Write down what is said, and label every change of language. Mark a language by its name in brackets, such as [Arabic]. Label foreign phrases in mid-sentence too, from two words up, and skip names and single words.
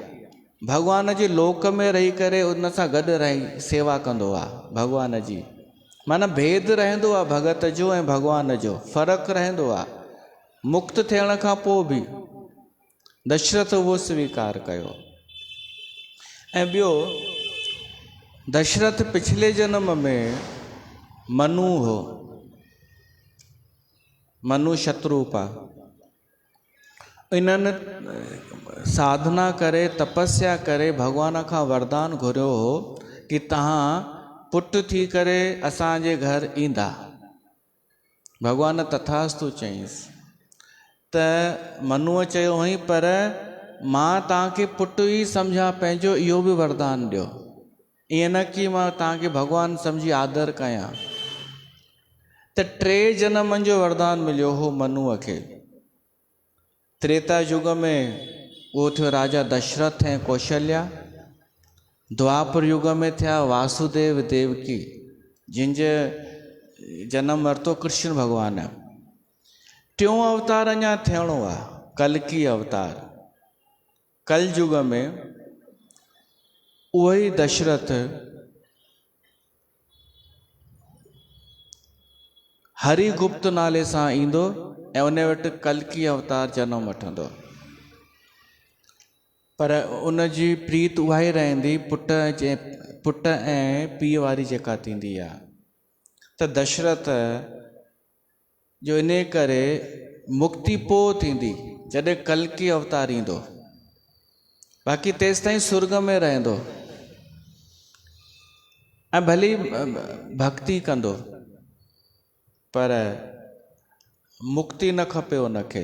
[Sindhi] भॻवान जे लोक में रही करे उन सां गॾु रही सेवा कंदो आहे भॻवान जी, माना भेद रहंदो आहे भगत जो ऐं भॻवान जो, फ़र्क़ु रहंदो आहे। मुक्त थियण खां पोइ बि दशरथ उहो स्वीकार कयो। ऐं ॿियो, दशरथ पिछले जन्म में मनु हो, मनु शत्रुपा। इन्हनि साधना करे, तपस्या करे भॻवान खां वरदान घुरियो हो कि तव्हां पुटु थी करे असांजे घर ईंदा। भॻवान तथास्तु चईंसि। त मनुअ चयो हुई, पर मां तव्हांखे पुटु ई सम्झा पंहिंजो, इहो बि वरदान ॾियो, ईअं न कि मां तव्हांखे भॻवानु सम्झी आदर कयां। त 3 जनमनि जो वरदान मिलियो हो मनुअ खे। त्रेता युग में उहो थियो राजा दशरथ ऐं कौशल्या। द्वापर युग में थिया वासुदेव देवकी, जिनजे जनम वरितो कृष्ण भॻवान। 3 अवतार अञा थियणो आहे, कल्कि अवतार। कल युग में उहो ई दशरथ हरिगुप्त नाले सां ईंदो ऐं उन वटि कल्कि अवतार जनम वठंदो। पर उन जी प्रीत उहा ई रहंदी पुट ऐं पीउ वारी जेका थींदी आहे। त दशरथ जो इन करे मुक्ति पोइ थींदी जॾहिं कल्कि अवतार ईंदो, बाक़ी तेसि ताईं स्वर्ग में रहंदो ऐं भली भक्ति कंदो, पर मुक्ति न खपे उनखे।